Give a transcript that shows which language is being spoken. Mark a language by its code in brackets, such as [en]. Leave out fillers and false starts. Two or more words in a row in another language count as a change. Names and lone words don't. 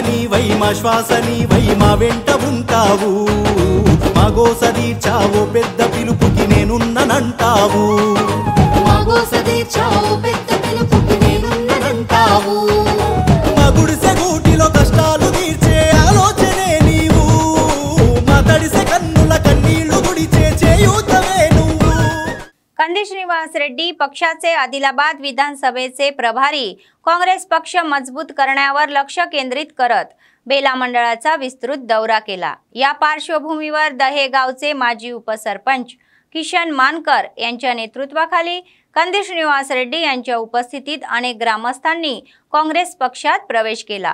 [te] వై మా శ్వాస నీవై మా వెంట ఉంటావు మగోసది చావో పెద్ద పిలుపుకి నేనున్ననంటావు మగోసది చావో పెద్ద పిలుపుకి నేనున్ననంటావు మా గుడిసె గూటిలో కష్టాలు తీర్చే ఆలోచనే నీవు మా తడిసె కన్నుల కన్నీళ్లు గుడిచే చేయూతవే నువ్వు. [mr] कंदी श्रीनिवास रेड्डी पक्षाचे आदिलाबाद विधानसभेचे प्रभारी काँग्रेस पक्ष मजबूत करण्यावर लक्ष केंद्रित करत बेला मंडळाचा विस्तृत दौरा केला। या पार्श्वभूमीवर दहेगावचे माजी उपसरपंच किशन मानकर यांच्या नेतृत्वाखाली कंदी श्रीनिवास रेड्डी यांच्या उपस्थितीत अनेक ग्रामस्थांनी काँग्रेस पक्षात प्रवेश केला।